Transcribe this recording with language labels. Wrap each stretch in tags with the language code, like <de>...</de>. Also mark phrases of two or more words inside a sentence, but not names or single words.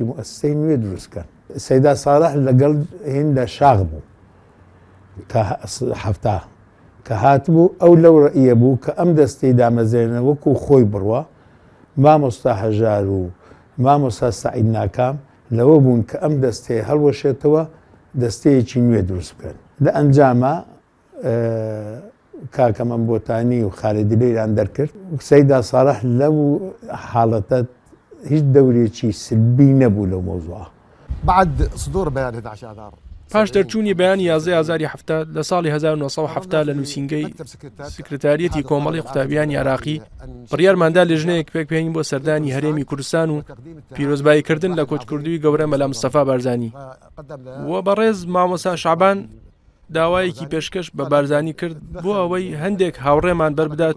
<ckb>موئەسسەی نوێ دروستکەن سەیدا ساڵح لەگەڵ هێندە شاغ بوو کە هەفتا کە هاتبوو ئەو لەو ڕئیە بوو کە ئەم دەستەی دامەزێنە وەکو خۆی بڕوە مامۆستا هەژار و مامۆستا سەعید ناکام لەوە بوون کە ئەم دەستەیە هەڵوەشێتەوە دەستەیەکی نوێ دروست بکەن لە ئەنجامە کاکەمەم بۆتانی و خالێدیلەیران دەرکرد سەیدا ساڵح لەو حاڵەتە هیچ دەورێکی سلبی نەبوو لەو مۆزوعە</ckb> <ar>بعد صدور بيان 11 آذار</ar> <ckb>پاش دەرچوونی بەیانی 11 ئازاری هەفتە لە ساڵی 1970 لە نووسینگەی سکرتاریەتی کۆمەڵی قوتابیانی عراقی بڕیارماندا لێژنەیەک پێکپێنین بۆ سەردانی هەرێمی کوردستان و پیرۆزباییکردن لە کۆچکردووی گەورە مەلا مستەفا بارزانی وە بەڕێز مامۆستا شعبان داوایەکی پێشکەش بە بارزانی کرد بۆ ئەوەی هەندێک هاوڕێمان بەربدات</ckb>